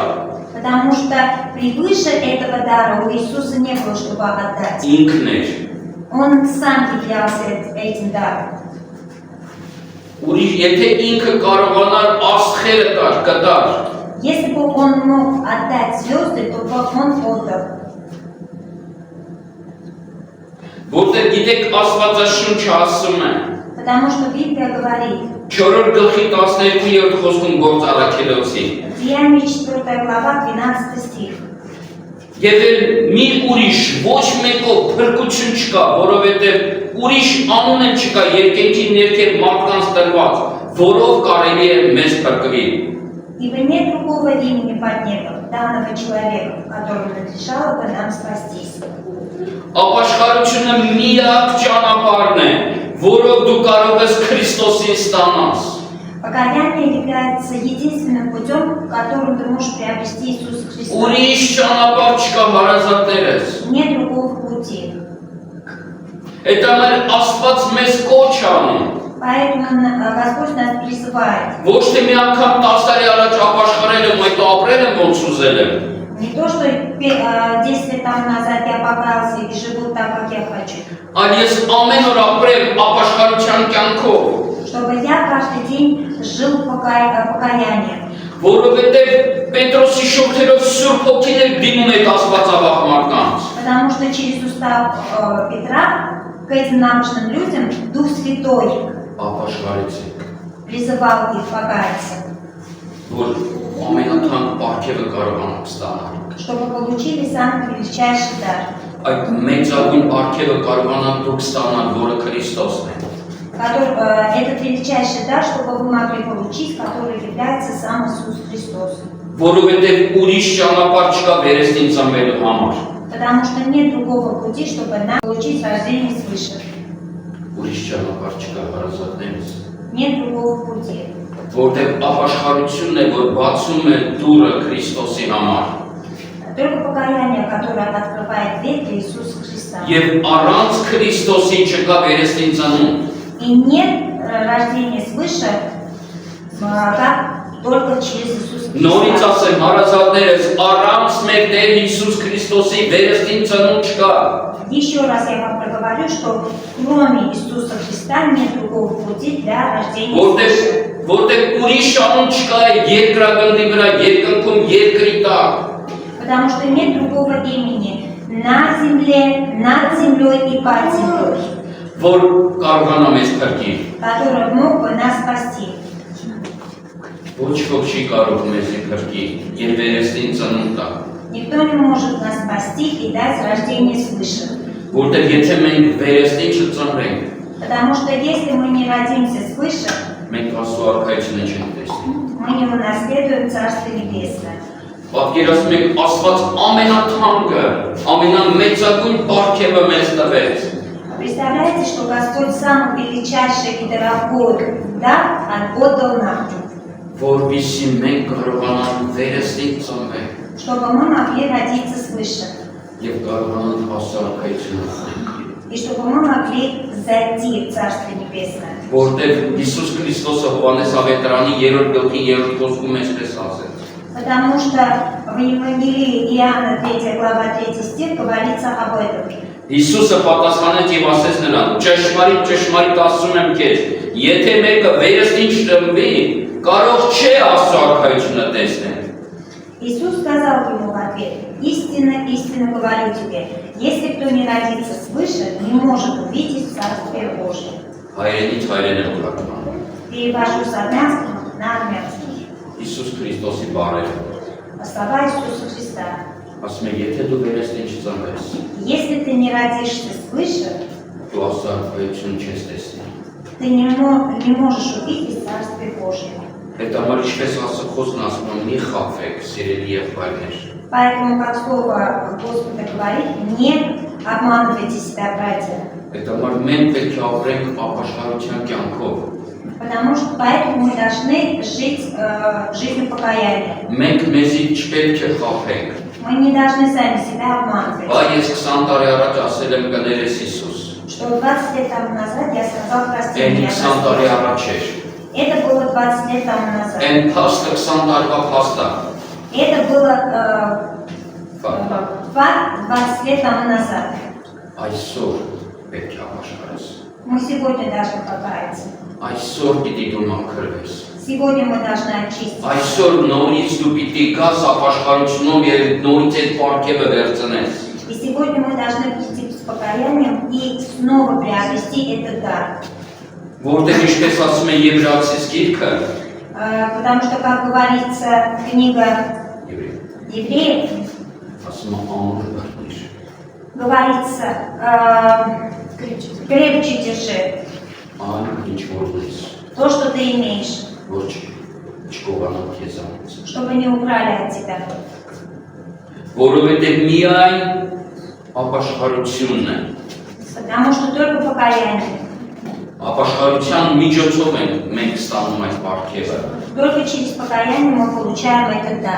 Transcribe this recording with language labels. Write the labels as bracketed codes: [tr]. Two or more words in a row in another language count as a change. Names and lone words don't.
[ru] Потому что превыше этого дара у Иисуса не было, чтобы отдать. [hy] Ինքն էր։ [ru] Он сам являлся этим даром. [hy] Ուրիշ եթե ինքը կարողանար աստղերը տար, կտար։ [ru] Если бы он мог отдать звезды, то бы он отдал. [hy] Որտեղ գիտեք Աստվածաշունչը ասում է, [ru] Потому что Библия говорит, [hy] 4 գլխի 12-րդ խոսքում Գործ առաքելոցի։ [ru] Деяния 4 глава, 12 стих. [hy] Եվ մի ուրիշ ոչ մեկով փրկություն չկա, որովհետև ուրիշ անուն էլ չկա երկնքի ներքև մարդկանց տրված, որով կարելի է մեզ փրկվել։ [ru] Ибо нет другого имени под небом, данного человеку, которому надлежало бы нам спастись. [hy] Ապաշխարությունը միակ ճանապարհն է, որով դու կարող ես Քրիստոսին ստանաս։ [ru] Покаяние является единственным путем, которым ты можешь приобрести Иисуса Христа. [hy] Ուրիշ ճանապարհ չկա հարազատներս։ [ru] Нет другого пути. [hy] Այդ ամեն Աստված մեզ կոչ անի։ [ru] Поэтому Господь нас призывает. [hy] Ոչ թե մի անգամ 10 տարի առաջ ապաշխարել եմ, այդ ապրել եմ ոնց ուզել եմ։ [ru] Не то, что 10 лет тому назад я покаялся и живу так, как я хочу. [hy] Այլ ես ամեն օր ապրեմ ապաշխարության կյանքով, [ru] Чтобы я каждый день жил покаянием. [hy] որովհետև Պետրոսի շուրթերով Սուրբ Հոգին է դիմում այդ աստվածավախ մարդկանց։ [ru] Потому что через устав Петра к этим намощным людям Дух Святой [hy] Ապաշխարեցեք, [ru] призывал их покаяться, [hy] որ ամենաթանկ պարգևը կարողանաք ստանալ։ [ru] чтобы получили самый величайший дар. [hy] Այդ մեծագույն պարգևը կարողանաք դուք ստանալ, որը Քրիստոսն է։ [ru] Этот величайший дар, чтобы вы могли получить, который является сам Иисус Христос. [hy] Որովհետև ուրիշ ճանապարհ չկա վերստին ծնվելու համար։ [ru] Потому что нет другого пути, чтобы нам получить рождение свыше. [hy] Ուրիշ ճանապարհ չկա հարազատներս։ [ru] Нет другого пути. [hy] Որտեղ ապաշխարությունն է, որ բացում է դուռը Քրիստոսի համար։ [ru] Только покаяние, которое открывает дверь для Иисуса Христа. [hy] Եվ առանց Քրիստոսի չկա վերստին ծնունդ։ [ru] И нет рождения свыше, как только через Иисуса [hy] Նորից [ru] Христа. [hy] ասեմ, հարազատներս, առանց մեր Տեր Հիսուս Քրիստոսի վերստին ծնունդ չկա։ [ru] Еще раз я вам проговорю, что кроме Иисуса Христа нет другого пути для рождения свыше. [hy] Որտեղ ուրիշ անուն չկա երկրագնդի վրա, երկնքում երկրի տակ։ [ru] Потому что нет другого имени на земле, над землей и под землей, [hy] Որ կարողանա մեզ փրկի։ [ru] который мог бы нас спасти. [hy] Ոչ ոք չի կարող մեզ փրկի, եւ վերստին ծնունդ տա։ [ru] Никто не может нас спасти и дать рождение свыше. [hy] Որտեղ եթե մենք վերստին չծնվենք, [ru] Потому что если мы не родимся свыше, [hy] մենք Աստծո արքայությունը չենք տեսնի։ [ru] мы не унаследуем Царство Небесное. [hy] Պատկերացնում եք, Աստված ամենաթանկը, ամենամեծագույն պարգևը մեզ տվեց։ [ru] Представляете, что Господь самый величайший и дорогой дар отдал нам, [hy] Որպեսզի մենք կարողանանք վերստին ծնվել [ru] чтобы мы могли родиться свыше, [hy] եւ կարողանանք Աստծո արքայությունը ունենալ։ [ru] и чтобы мы могли зайти в Царство Небесное. [hy] Որտեղ Հիսուս Քրիստոսը Հովհաննես ավետարանի 3-րդ գլխի 3-րդ խոսքում այսպես ասեց. [ru] Потому что в Евангелии Иоанна 3 глава 3 стих говорится об этом. [hy] Հիսուսը պատասխանեց եւ ասեց նրան. Ճշմարիտ ասում եմ քեզ, եթե մեկը վերստին չտնվի, կարող չէ Աստծո արքայությունը տեսնել։ [ru] Иисус сказал ему в ответ: истинно, истинно говорю тебе, если кто не родится свыше, не может увидеть Царствие Божие. [hy] Հայրենից հայրենը ուղղական։ [ru] Перевожу с армянского на армянский. [hy] Հիսուս Քրիստոսի բառերը։ [ru] Слова Иисуса Христа. [hy] Ասում է, եթե դու վերստին չծնվես, [ru] Если ты не родишься свыше, [hy] դու Աստծո արքայությունը չես տեսնի։ [ru] ты не можешь увидеть Царствие Божие. [hy] Այդ համար ինչպես Աստծո խոսքն ասում է, մի խաբվեք, սիրելի եղբայրներ։ [ru] Поэтому, как слово Господа говорит, не обманывайте себя, братья. [hy] Այդ համար մենք պետք է ապրենք ապաշխարության կյանքով։ [ru] Потому что поэтому мы должны жить жизнью покаяния. [hy] Մենք մեզի չպետք է խաբենք։ [ru] Мы не должны сами себя обманывать. [hy] Բայց ես 20 տարի առաջ ասել եմ կներես Հիսուս։ [ru] Что 20 лет тому назад я сказал: прости [hy] Այն [ru] меня, [hy] 20 տարի [ru] Господь. [hy] առաջ էր։ [ru] Это было 20 лет тому назад. [hy] Այն փաստը 20 տարվա փաստ է։ [ru] Это было [hy] Ֆակտ։ [ru] факт 20 лет тому назад. [hy] Այսօր պետք է ապաշխարես։ [ru] Мы сегодня должны покаяться. [hy] Այսօր պիտի դու մաքրվես։ [ru] Сегодня мы должны очиститься. [hy] Այսօր նորից դու պիտի գաս ապաշխարությունով եւ նորից այդ պարգևը վերցնես։ [ru] И сегодня мы должны прийти с покаянием и снова приобрести этот дар. [hy] Որտեղ ինչպես ասում է Եբրայեցիս գիրքը, [ru] Потому что, как говорится, книга Евреев, [hy] ասում է ամուր բռնիր։ [ru] говорится, крепче держи [hy] Ան ինչ որ ունես, [ru] то, что ты имеешь. [hy] ոչ չգողանան քեզանից։ [ru] чтобы не украли от тебя. [hy] Որովհետև միայն ապաշխարությունն է։ [ru] Потому что только покаяние, [hy] Ապաշխարության միջոցով մենք ստանում այդ պարգևը [ru] только через покаяние мы получаем этот дар